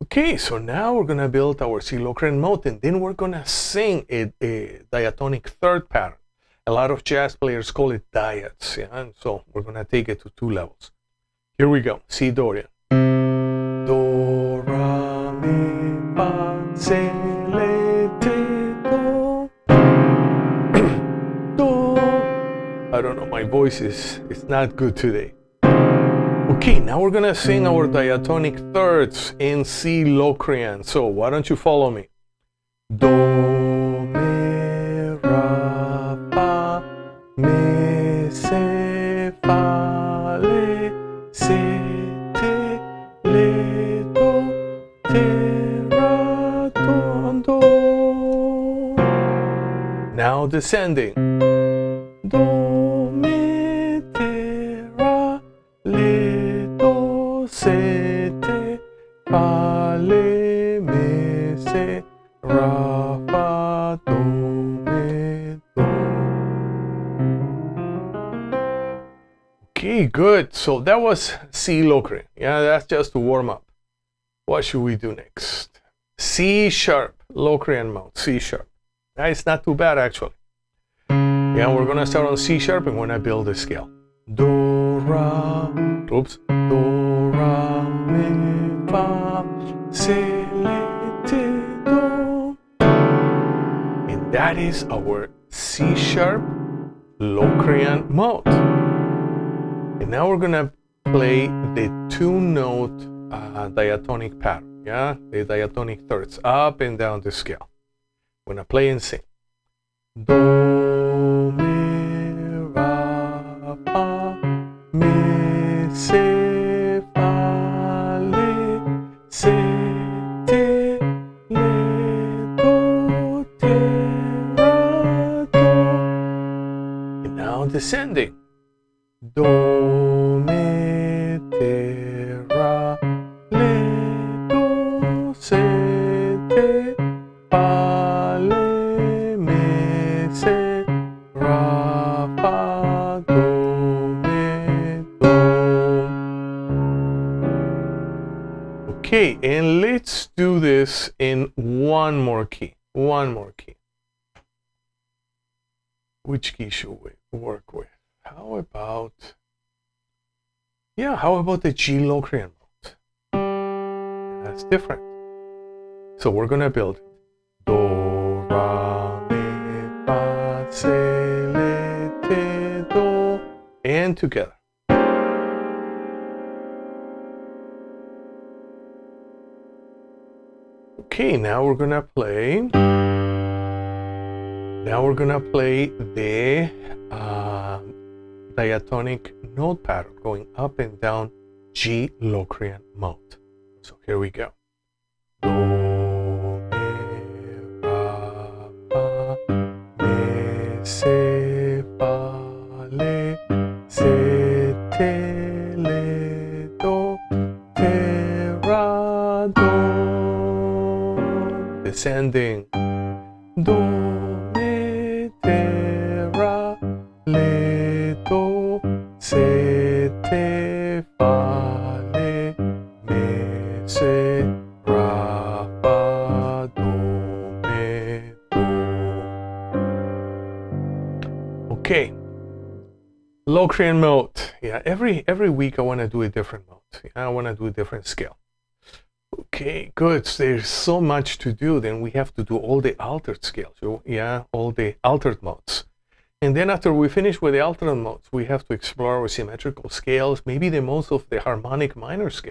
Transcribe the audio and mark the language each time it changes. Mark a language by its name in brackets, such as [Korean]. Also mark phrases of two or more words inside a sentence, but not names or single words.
[English] Okay, so now we're gonna build our C Locrian mode, and then we're gonna sing a diatonic third pattern. A lot of jazz players call it diats, yeah? And so we're gonna take it to 2 levels. Here we go, C Dorian. Do, ra, mi, fa, se, le, te, do. Do. I don't know, my voice is not good today. Okay, now we're gonna sing our diatonic thirds in C Locrian. So why don't you follow me? Do, mi, ra, fa, mi, se, fa, le, se, te, le, do, te, ra, do, do. Now descending. Do, mi, te, ra, le, do, se, te, fa, le, mi, se, ra, fa, do, mi, do. Okay, good. So that was C Locrian. Yeah, that's just to warm up. What should we do next? C sharp, Locrian mode, C sharp. It's not too bad actually. Yeah, we're gonna start on C sharp and we're gonna build a scale. Do, ra, oops. Do, ra, mi, fa, se, le, te, do. And that is our C sharp Locrian mode. And now we're gonna play the 2-note diatonic pattern, yeah? The diatonic thirds, up and down the scale. We're gonna play and sing. Do, mi, ra, fa, mi, se, fa, le, se, te, le, do, te, ra, do. And now descending. Do, mi, te, ra, le, do, se, te, fa, le, mi, se, ra, fa, do, mi, do. Okay, and let's do this in one more key. One more key. Which key should we work with? How about the G Locrian mode? That's different. So we're gonna build it. Do, ra, mi, fa, se, le, te, do, and together. Okay, now we're gonna play. Now we're gonna play the diatonic note pattern going up and down G Locrian mode. So here we go. Do, mi, ra, fa, mi, se, fa, le, se, te, le, do, te, ra, do. Descending. Do, mi, te, ra, le, do, se, te, fa, le, mi, se, ra, fa, do, mi, do. Okay, Locrian mode. Yeah, every week I want to do a different mode. I want to do a different scale. Okay, good. So there's so much to do. Then we have to do all the altered scales. So, yeah, all the altered modes. And then after we finish with the alternate modes, we have to explore our symmetrical scales, maybe the modes of the harmonic minor scale.